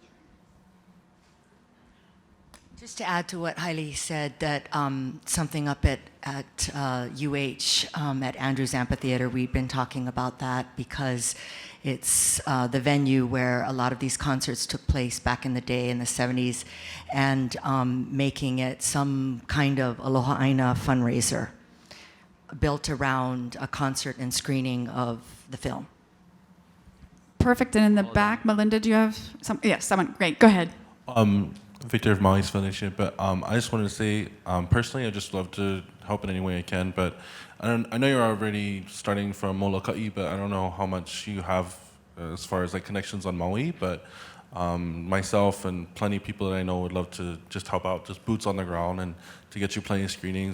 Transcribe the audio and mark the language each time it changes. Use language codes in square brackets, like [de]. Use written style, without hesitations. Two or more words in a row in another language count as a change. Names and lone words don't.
[en] Just to add to what Haile said, that something up at UH at Andrews Amphitheater, we've been talking about that because it's the venue where a lot of these concerts took place back in the day in the 70s, and making it some kind of [haw] aloha ʻāina [en] fundraiser built around a concert and screening of the film. Perfect. And in the back, Melinda, do you have some? Yes, someone. Great. Go ahead. Victor of Maui's Foundation, but I just wanted to say, personally, I just love to help in any way I can, but I know you're already starting from Molokai, but I don't know how much you have as far as like connections on Maui, but myself and plenty of people that I know would love to just help out, just boots on the ground, and to get you plenty of screenings.